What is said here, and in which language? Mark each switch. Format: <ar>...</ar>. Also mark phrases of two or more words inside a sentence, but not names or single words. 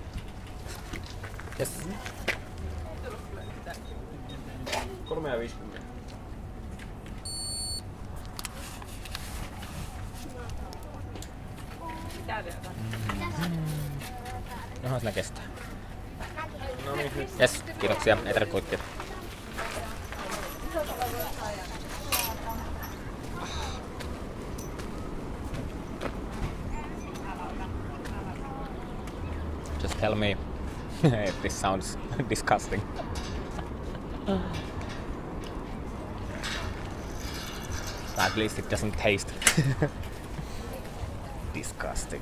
<en>Yes. 3,50.</en> <fi>Johon sillä kestää? No niin, nyt. Yes, kiitoksia. Ei tarvitse kuittia.</fi> <en>Just tell me if this sounds disgusting. At least it doesn't taste disgusting.</en>